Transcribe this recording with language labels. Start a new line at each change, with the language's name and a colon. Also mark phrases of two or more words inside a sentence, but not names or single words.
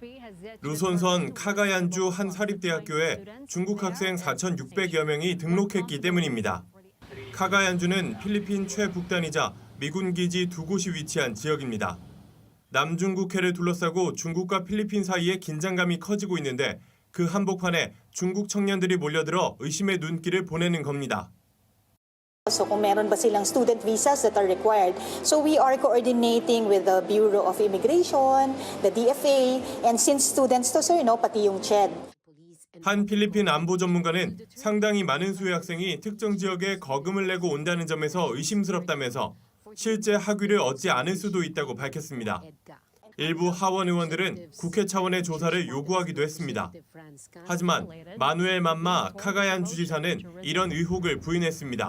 Korean: 루손선 카가얀주 한 사립대학교에 중국 학생 4,600여 명이 등록했기 때문입니다. 카가얀주는 필리핀 최북단이자 미군 기지 두 곳이 위치한 지역입니다. 남중국해를 둘러싸고 중국과 필리핀 사이에 긴장감이 커지고 있는데 그 한복판에 중국 청년들이 몰려들어 의심의 눈길을 보내는 겁니다.
English: So
Filipino: kung meron ba silang
English: student visas that are required. So we are coordinating with the Bureau of Immigration, the DFA, and since students to sir,
Filipino: pati yung
English: CHED.
Korean: 한 필리핀 안보 전문가는 상당히 많은 수의 학생이 특정 지역에 거금을 내고 온다는 점에서 의심스럽다면서 실제 학위를 얻지 않을 수도 있다고 밝혔습니다. 일부 하원 의원들은 국회 차원의 조사를 요구하기도 했습니다. 하지만 마누엘 맘마 카가얀 주지사는 이런 의혹을 부인했습니다.